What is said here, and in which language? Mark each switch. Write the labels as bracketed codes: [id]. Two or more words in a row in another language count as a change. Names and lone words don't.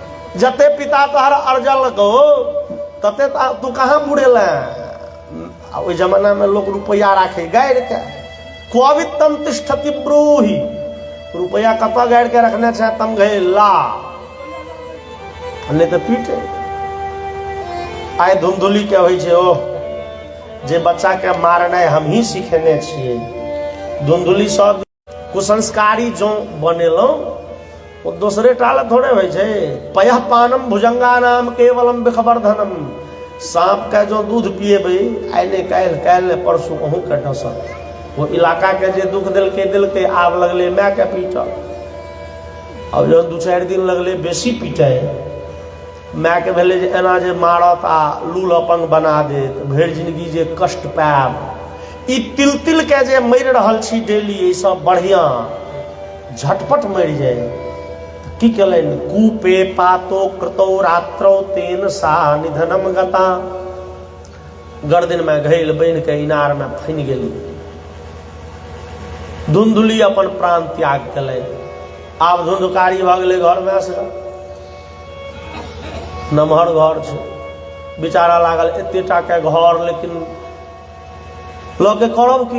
[mai] जते पिता तोहर अर्जल को तते तू कहाँ बुड़ेल। ओइ जमाना में लोग रुपया राखे गाड़ के, [sa] क्वावित्तम तिष्ठति ब्रूहि, [mai] रुपया कतऽ गाड़ के रखने छै तम गए ला, नहीं तो पीटे। आइ धुंधुली के होइ छै, ओ जे बच्चा के मारनाइ हम ही सिखेने छियै। धुंधुली सब कुसंस्कारी जो बनेलहुँ वो दूसरे टाल थोड़े होइ छै। [sa] पयः पानम भुजंगा नाम केवलम विखवर्धनम, [mai] सांप का जो दूध पिएबै आइ ने काल्हि, काल्हि ने परसू अहूँ के डसत। वो इलाका के जे दुख दिलके आब लगले माय के पीटऽ। अब जो 2-4 दिन लगले बेसी पीटे, माय के भेले जे एना जे मारत आ लूल अपंग बना देत, भरि जिंदगी जे कष्ट पायब। ई तिल तिल के जे मरि रहल छी डेली, ई सब बढ़िया झटपट मरि जाए। की केलनि, [sa] कूपे पातो कृतो रात्रौ तेन सा निधनम गता, [mai] गर्दन में घैल बनि के इनार में फनि गेली। धुंधुली अपन प्राण त्याग केलनि। आब धुंधकारी भऽ गेलै घर में से, नमहर घर छै, बेचारा लागल एतेटा के घर, लेकिन लऽ के करब की।